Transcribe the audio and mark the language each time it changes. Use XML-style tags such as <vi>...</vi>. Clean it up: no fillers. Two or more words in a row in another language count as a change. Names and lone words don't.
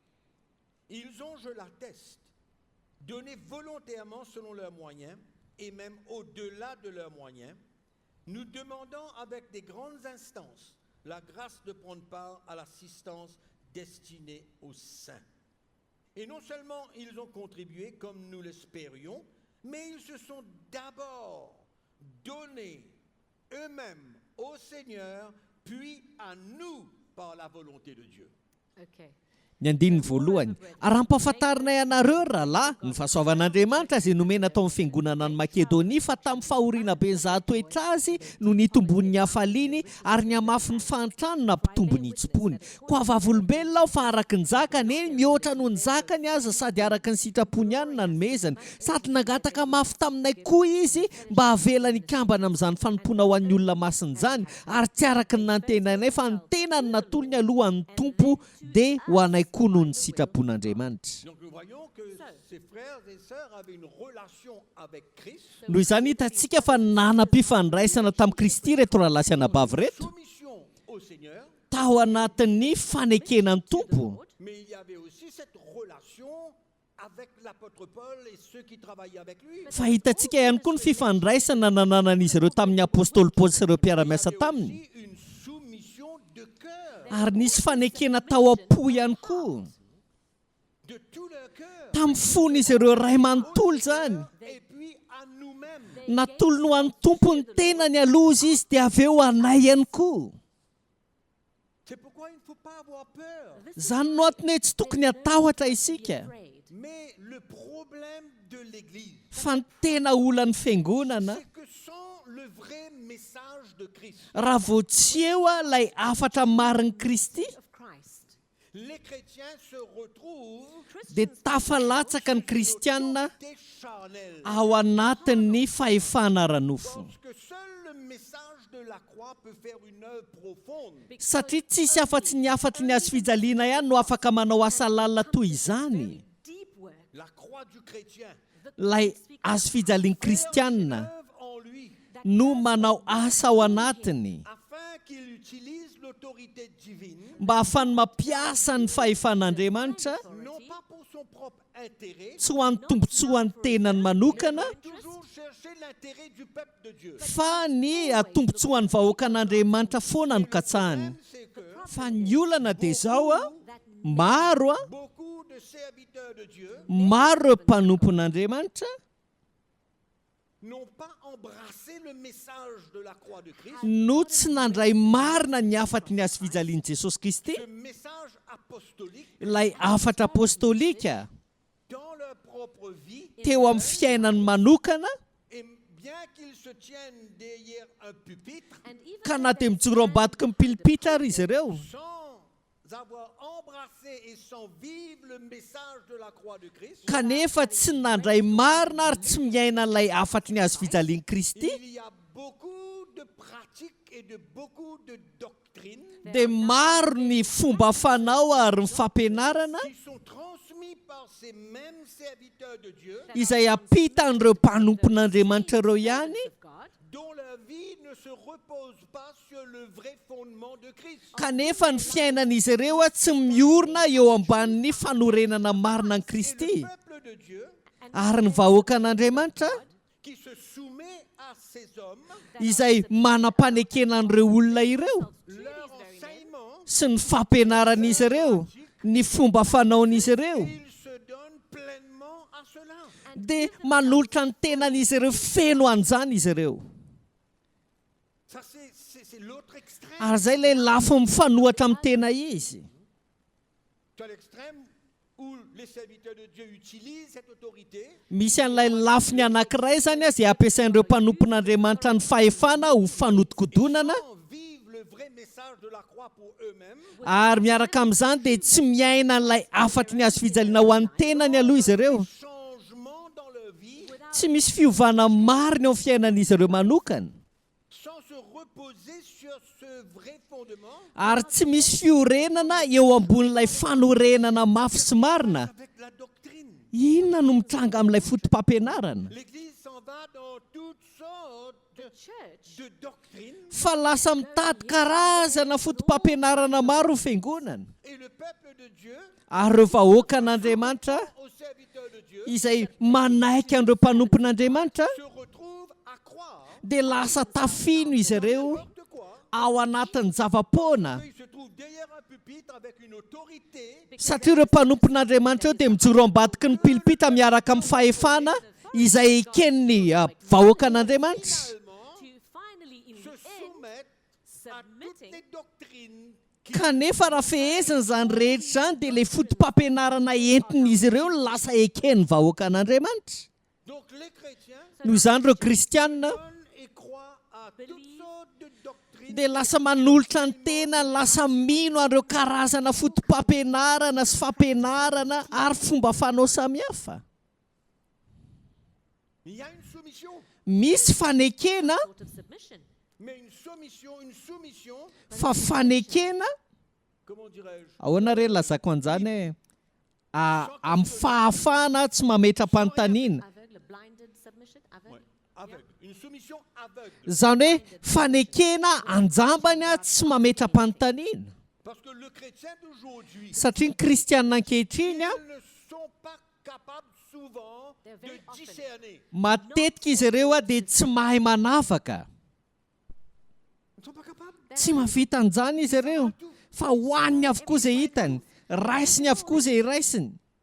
<fr>Ils ont, je l'atteste, donné volontairement selon leurs moyens et même au-delà de leurs moyens, nous demandons avec des grandes instances la grâce de prendre part à l'assistance destinée aux saints. Et non seulement ils ont contribué comme nous l'espérions, mais ils se sont d'abord donnés eux-mêmes au Seigneur, puis à nous par la volonté de Dieu.</fr> <mg>Ny andininy voalohany, ary ampahafantarina ianareo rahalahy ny fahasoavan'Andriamanitra izay nomena tao amin'ny fiangonana ny Makedonia fa tamin'ny fahoriana be nizahatoetra azy no nitombony hafaliany ary ny hamafy ny fantrano nampitombo ny hitsi-pony. Koa vavolombelona aho fa araka ny zakany eny mihoatra noho ny zakany aza sady araka ny sitrapony ihany nanomezany, sady nangataka mafy taminay koa izy mba havela ny kambana amin'izany fanompoana ho an'ny olona masina izany, ary tsy araka ny nantenanay fa ny tenany natolony aloha ny tompo dia ho anay koa noho ny sitrapon'Andriamanitra.</mg> <fr>Donc nous voyons que ces frères et sœurs avaient une relation avec Christ,</fr> <mg>Noho izany hitantsika fa nanam-pifandraisana tamin'i Kristy reto rahalahy sy anabavy reto,</mg> <fr>soumission au Seigneur,</fr> <mg>tao anatin'ny fanekenan'ny tompo.</mg> <fr>mais il y avait aussi cette relation avec l'apôtre Paul et ceux qui travaillaient avec lui.</fr> <mg>Fa hitantsika ihany koa ny fifandraisana nananan'izy ireo tamin'ny apôstôly Paoly sy ireo mpiara-miasa</mg> <fr>Il y</fr> <mg>taminy.</mg> <fr>avait aussi une soumission de cœur,</fr> <mg>Ary nisy fanekena tao am-po ihany koa.</mg> <fr>de tout leur cœur,</fr> <mg>Tamin'ny fon'izy ireo ray manontolo zany.</mg> <fr>et puis à nous-mêmes.</fr> <mg>Natolony ho an'ny tompo ny tenany aloha izy dia avy eo anay ihany koa.</mg> <fr>C'est pourquoi il ne faut pas avoir peur.</fr> <mg>Zany no antony hoe tsy tokony hatahotra isika.</mg> <fr>Mais le problème de l'Église,</fr> <mg>Fa ny tena olan'ny fiangonana,</mg> <fr>c'est que sans le vrai message de Christ,</fr> <mg>raha vao tsy eo ilay afatra marin'i Kristy,</mg> <fr>les chrétiens se retrouvent</fr> <mg>dia tafalatsaka ny kristianina</mg> <fr>des charnels.</fr> <mg>ao anatin'ny fahefana ara-nofo.</mg> <fr>Parce que seul le message de la croix peut faire une œuvre profonde.</fr> <mg>Satria tsisy afa-tsy ny afatry ny azo fijaliana ihany no afaka manao asa lalina toy izany.</mg> <fr>La croix du chrétien</fr> <mg>Ilay azo fijalian'ny kristianina</mg> <fr>œuvre en lui</fr> <mg>no manao asa ao anatiny</mg> <fr>afin qu'il utilise l'autorité divine,</fr> <mg>mba ahafany mampiasa ny fahefan'Andriamanitra,</mg> <fr>non pas pour son propre intérêt,</fr> <mg>tsy ho an'ny tombontsoa ny tenany manokana,</mg> <fr>toujours chercher l'intérêt du peuple de Dieu.</fr> <mg>fa ny atombotsoa ny vahoakan'Andriamanitra foana no katsahany.</mg> <fr>C'est que</fr> <mg>Fa ny olana dia izao a, maro a,</mg> <fr>beaucoup de serviteurs de Dieu</fr> <mg>maro ireo mpanompon'Andriamanitra</mg> <fr>n'ont pas embrassé le message de la croix de Christ,</fr> <mg>no tsy nandray marina ny afaty ny azo fijalian'i Jesosy Kristy,</mg> <fr>ce message apostolique</fr> <mg>ilay afatra apôstôlika</mg> <fr>dans leur propre vie,</fr> <mg>teo amin'ny fiainany manokana,</mg> <fr>et bien qu'ils se tiennent derrière un pupitre,</fr> <mg>ka na dia mijoro ambadiky ny pilipitra ary izy ireo,</mg> <fr>sans avoir embrassé et sans vivre le message de la croix de Christ,</fr> <mg>kanefa tsy nandray marina ary tsy miaina an'ilay afatry ny azo fijalian'i Kristy,</mg> <fr>il y a beaucoup de pratiques et de beaucoup de doctrines</fr> <mg>dia maro ny fomba fanao ary ny fampianarana</mg> <fr>qui sont transmis par ces mêmes serviteurs de Dieu,</fr> <mg>izay ampita an'ireo mpanompon'Andriamanitra ireo ihany,</mg> <fr>dont la vie ne se repose pas sur le vrai fondement de Christ.</fr> <mg>kanefa ny fiainan'izy ireo tsy miorina eo ambanin'ny fanorenana marina an'i</mg> <fr>Et</fr> <mg>Kristy.</mg> <fr>le peuple de Dieu</fr> <mg>Ary ny vahoaka an'Andriamanitra</mg> <fr>qui se soumet à ces hommes,</fr> <mg>izay manam-panekena an'ireo olona ireo</mg> <fr>leur enseignement,</fr> <mg>sy ny fampianaran'izy ireo, ny fomba fanaon'izy ireo,</mg> <fr>ils se donnent pleinement à cela.</fr> <mg>dia manolotra ny tenan'izy ireo feno an'izany izy ireo.</mg> <fr>Ça, c'est l'autre extrême.</fr> <mg>Ary izay ilay lafo mifanohatra amin'ny tena izy.</mg> <fr>Tu as l'extrême où les serviteurs de Dieu utilisent cette autorité</fr> <mg>Misy an'ilay lafiny anankiray zany izay ampiasain'ireo mpanompon'Andriamanitra ny fahefana ho fanodikodonana,</mg> <fr>sans vivre le vrai message de la croix pour eux-mêmes.</fr> <mg>ary miaraka amin'izany dia tsy miaina an'ilay afatry ny azo fijaliana ho an'ny tenany aloha izy ireo.</mg> <fr>Changement dans leur vie</fr> <mg>Tsy misy fiovana marina eo amin'ny fiainan'izy ireo manokana,</mg> <fr>sans se reposer sur ce vrai fondement</fr> <mg>ary tsy misy fiorenana eo ambonin'ilay fanorenana mafy sy marina.</mg> <fr>avec la doctrine.</fr> <mg>Inona no mitranga amin'ilay fotom-pampianarana?</mg> <fr>L'Église s'en va dans toutes sortes de doctrines</fr> <mg>Fa lasa mitady karazana fotom-pampianarana maro ho fiangonana.</mg> <fr>et le peuple de Dieu,</fr> <mg>Ary ireo vahoaka an'Andriamanitra</mg> <fr>aux serviteurs de Dieu,</fr> <mg>izay manaiky an'ireo mpanompon'Andriamanitra</mg> <fr>se retrouvent à croire</fr> <mg>dia lasa tafino izy ireo</mg> <fr>n'importe quoi.</fr> <mg>ao anatin'ny zava-poana,</mg> <fr>Il se trouve derrière un pupitre avec une autorité</fr> <mg>satria ireo mpanompon'Andriamanitra eo dia mijoro ambadiky ny pilipita miaraka amin'ny fahefana izay eken'ny vahoaka an'Andriamanitra.</mg> <fr>se soumettent à toutes les doctrines qui</fr> <mg>Kanefa raha fehezina izany rehetra izany dia ilay fotom-pampianarana entin'izy ireo no lasa eken'ny vahoaka an'Andriamanitra.</mg> <fr>donc les chrétiens</fr> <mg>Noho izany ireo kristianina</mg> <fr>donnent et croient à toutes sortes de doctrines</fr> <mg>dia lasa manolotra ny tena, lasa mino an'ireo karazana fotom-pampianarana sy fampianarana ary fomba fanao samihafa.</mg> <fr>il y a une soumission,</fr> <mg>Misy fanekena,</mg> <fr>mais une soumission,</fr> <mg>fa fanekena</mg> <fr>comment dirais-je,</fr> <mg>ahoana re lazako an'izany hoe amin'ny fahafahana tsy mametra-panontaniana.</mg> <fr>aveugle, une soumission aveugle,</fr> <mg>Izany hoe fanekena anjambany tsy mametra-panontaniana.</mg> <fr>parce que le chrétien d'aujourd'hui,</fr> <mg>Satria ny kristianina ankehitriny</mg> <fr>ils ne sont pas capables souvent de discerner.</fr> <mg>matetika izy ireo dia tsy mahay manavaka,</mg> <fr>Ils ne sont pas capables.</fr> <mg>tsy mahavita an'izany izy ireo, fa hohaniny avokoa izay hitany, raisiny avokoa izay raisiny.</mg>